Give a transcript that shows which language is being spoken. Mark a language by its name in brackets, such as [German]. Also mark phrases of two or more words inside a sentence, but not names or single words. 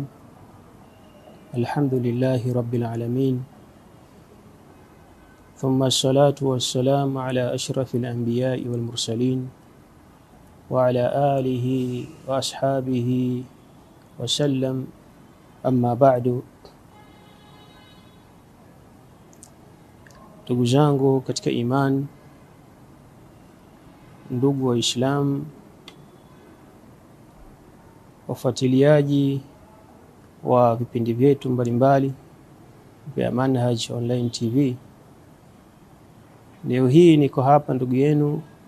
[Arabic] الحمد لله رب العالمين، ثم الصلاة والسلام على أشرف الأنبياء والمرسلين وعلى آله وأصحابه وسلم. أما بعد. [Swahili] Ndugu zangu katika iman, ndugu wa Islam, wafuatiliaji wa vipindi vyetu mbalimbali vya Manhaj Online TV, leo hii niko hapa ndugu yenu